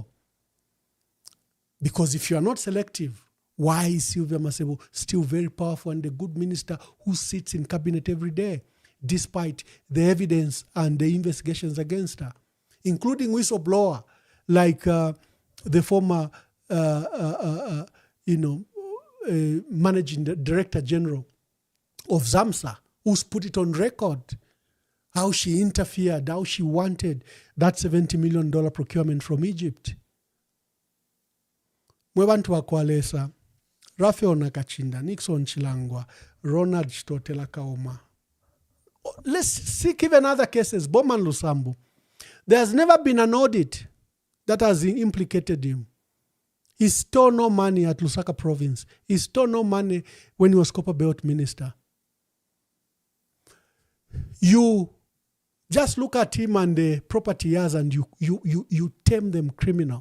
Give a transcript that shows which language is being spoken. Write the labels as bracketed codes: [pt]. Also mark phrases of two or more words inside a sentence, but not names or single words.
[en] Because if you are not selective, why is Sylvia Masebo still very powerful and a good minister who sits in cabinet every day, despite the evidence and the investigations against her, including whistleblower like the former, managing director general of ZAMSA, who's put it on record how she interfered, how she wanted that $70 million procurement from Egypt. [bem] Mwebantu wa [en] Kwalesa, Raphael Nakachinda, Nixon Chilangwa, Ronald Chitotela Kaoma. Let's seek even other cases. Bowman Lusambo. There's never been an audit that has implicated him. He stole no money at Lusaka province. He stole no money when he was Copper Belt minister. You just look at him and the property he has and you term them criminal.